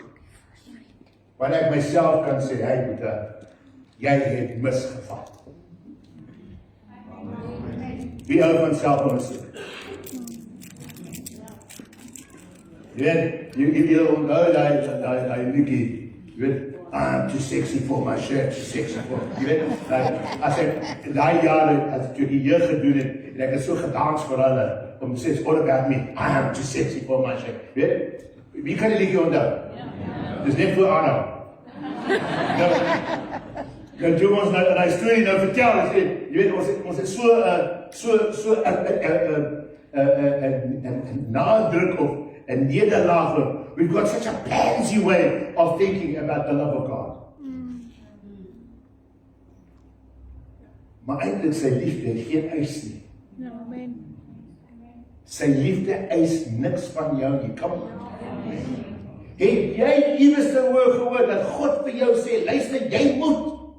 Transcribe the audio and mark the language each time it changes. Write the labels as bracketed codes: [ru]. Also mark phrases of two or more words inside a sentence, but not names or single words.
[af] Want ek myself kan sê, hey Boeta, jy het misgevat. Wie hou van selfondersoek? Jy onthou die liedjie, jy weet, [en] I'm too sexy for my shirt, too sexy for, [af] jy weet, as ek daai jare, as ek die jeug gedoen het, en ek het so gedans vir hulle, om te sê, [en] it's all about me, I'm too sexy for my shirt, [af] weet, wie kan die liedjie onthou? Dis net vir Anna. Nou toe ons nou die storie nou vertel, jy weet, ons het so 'n nadruk of 'n nederlaag. [en] We've got such a pansy way of thinking about the love of God. [af] Maar eintlik sy liefde het geen eis nie. Amen. Sy liefde eis niks van jou nie. Kom. Het jy iewers gehoor dat God vir jou sê, luister, jy moet.